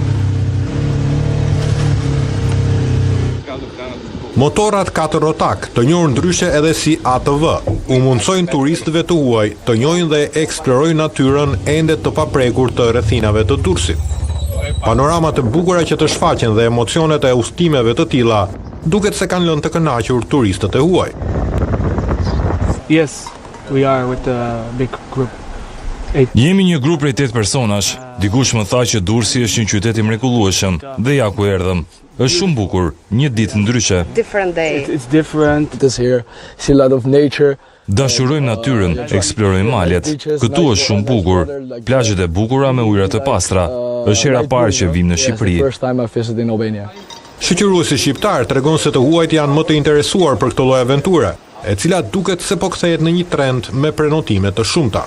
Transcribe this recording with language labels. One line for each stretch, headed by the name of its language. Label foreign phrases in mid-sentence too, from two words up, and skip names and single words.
Albanian: Motorat 4 rotak, të njohur ndryshe edhe si ATV, u mundsojnë turistëve të huaj të njohin dhe eksplorojnë natyrën ende të paprekur të rrethinave të Durrësit. Panoramat të bukura që të shfaqen dhe emocionet e udhëtimeve të tilla duket se kanë lënë të kënaqur turistët e huaj.
English: Yes, we are with a big group.
Albanian: Jemi një grup prej 8 personash. Dikush më tha që Durrësi është një qytet i mrekullueshëm dhe ja ku erdhëm. Është shumë bukur, një ditë ndryshe.
English: Different day. It's different. This here, see a lot of nature.
Albanian: Dashurojmë natyrën, eksplorojmë malet. Këtu është shumë bukur. Plazhet e bukura me ujëra të pastra. Është hera e parë që vim në Shqipëri. Shoqëruesi shqiptar tregon se të huajt janë më të interesuar për këtë lloj aventure, e cila duket se po kthehet në një trend me prenotime të shumta.